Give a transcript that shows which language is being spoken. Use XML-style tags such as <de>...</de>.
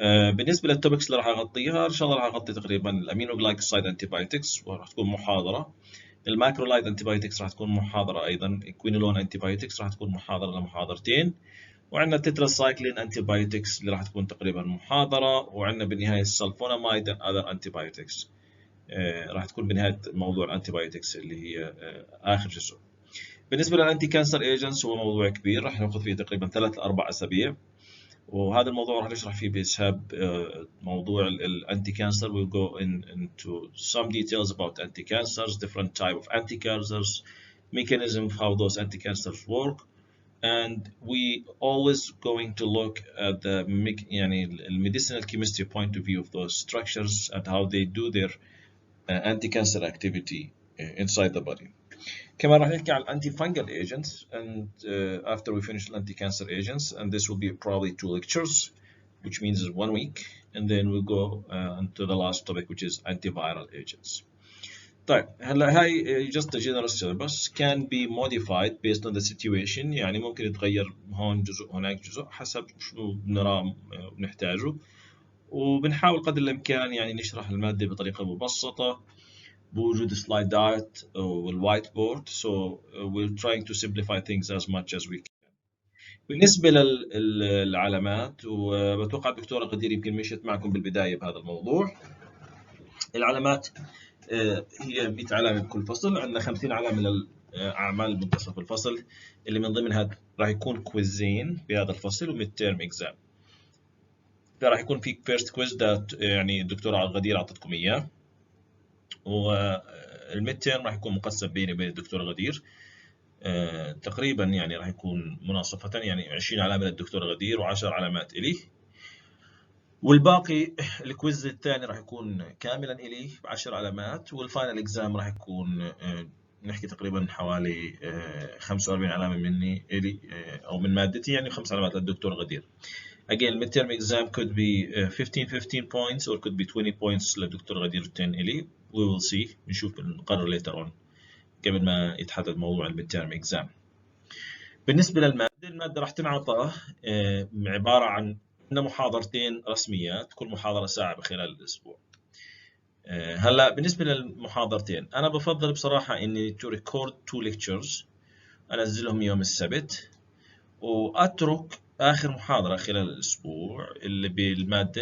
<ar>بالنسبه للتوبكس اللي راح اغطيها ان شاء الله راح اغطي تقريبا الامينوغلايكوسايد انتيبايوتكس وراح تكون محاضره، الماكرولايد انتيبايوتكس راح تكون محاضره ايضا، الكوينولون انتيبايوتكس راح تكون محاضره لمحاضرتين، وعندنا التتراسايكلين انتيبايوتكس اللي راح تكون تقريبا محاضره، وعندنا بالنهايه السلفونامايد</ar> <en>and other antibiotics.</en> <ar>راح تكون بنهايه موضوع الانتيبايوتكس اللي هي اخر جزء. بالنسبه للانتي كانسر ايجنتس هو موضوع كبير، راح ناخذ فيه تقريبا 3 ل 4 اسابيع، وهذا الموضوع راح نشرح فيه بإسهاب موضوع الانتي كانسر.</ar> <en>We'll go into some details about anti-cancers, different type of anti-cancers, mechanism of how those anti-cancers work, and we always going to look at the medicinal chemistry point of view of those structures and how they do their anti-cancer activity inside the body.</en> <ar>كمان راح نحكي عن الانتي فانجل</ar> <en>agents and after we finish the anti-cancer agents, and this will be probably 2 lectures, which means 1 week, and then we'll go into the last topic which is antiviral agents.</en> <ar>طيب هلا هاي</ar> <en>just a general syllabus can be modified based on the situation،</en> <ar>يعني ممكن يتغير هون جزء هناك جزء حسب شو بنراه وبنحتاجه، وبنحاول قدر الامكان يعني نشرح المادة بطريقة مبسطة بوجود سلايدات والوايت بورد.</ar> <en>So we're trying to simplify things as much as we can.</en> <ar>بالنسبة للعلامات، وبتوقع الدكتورة غدير يمكن مشيت معكم بالبداية بهذا الموضوع. العلامات هي 100 علامة بكل فصل، عندنا 50 علامة للأعمال المنتصف الفصل، اللي من ضمنها راح يكون كويزين بهذا الفصل وميد تيرم اكزام. فراح يكون في فيرست كويز ده يعني الدكتورة غدير أعطتكم إياه، والميد تيرم راح يكون مقسم بيني وبين الدكتورة غدير. تقريبا يعني راح يكون مناصفة، يعني 20 علامة للدكتور غدير و10 علامات إلي، والباقي الكويز الثاني راح يكون كاملا إلي ب10 علامات، والفاينل اكزام راح يكون نحكي تقريبا حوالي 45 علامة مني إلي أو من مادتي، يعني 5 علامات للدكتور غدير.</ar> <en>Again, midterm exam could be 15 points or could be 20 points</en> <ar>للدكتور غدير 10 إلي.</ar> <en>We will see،</en> <ar>نشوف نقرر</ar> <en>later on</en> <ar>قبل ما يتحدد موضوع الميد تيرم اكزام. بالنسبه الماده راح تنعطى عباره عن محاضرتين رسميات، كل محاضره ساعه خلال الاسبوع. هلا بالنسبه للمحاضرتين انا بفضل بصراحه اني</ar> <en>to record 2 lectures</en> <ar>انزلهم يوم السبت، واترك اخر محاضره خلال الاسبوع اللي بالماده.</ar>